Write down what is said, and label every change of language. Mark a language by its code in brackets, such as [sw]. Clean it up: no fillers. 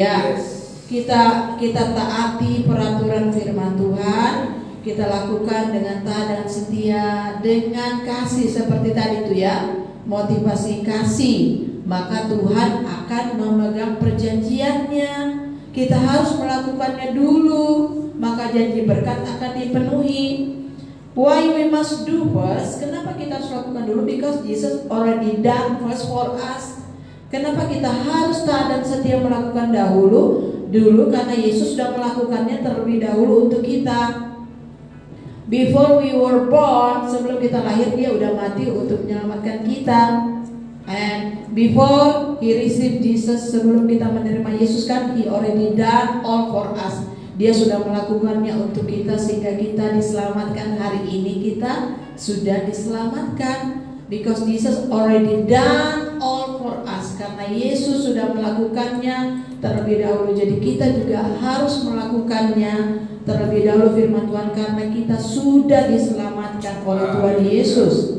[id] Ya, kita taati peraturan firman Tuhan, kita lakukan dengan taat dan setia, dengan kasih seperti tadi itu ya, motivasi kasih, maka Tuhan akan memegang perjanjiannya. Kita harus melakukannya dulu, maka janji berkat akan dipenuhi. [en] Why we must do first? [id] Kenapa kita harus lakukan dulu? [en] Because Jesus already done first for us. [id] Kenapa kita harus taat dan setia melakukan dulu karena Yesus sudah melakukannya terlebih dahulu untuk kita. [en] Before we were born, [id] sebelum kita lahir dia udah mati untuk menyelamatkan kita. [en] And before he received Jesus, [id] sebelum kita menerima Yesus kan [en] he already done all for us. [id] Dia sudah melakukannya untuk kita sehingga kita diselamatkan. Hari ini kita sudah diselamatkan [en] because Jesus already done all for us. [id] Karena Yesus sudah melakukannya terlebih dahulu, jadi kita juga harus melakukannya terlebih dahulu firman Tuhan, karena kita sudah diselamatkan oleh Tuhan Yesus.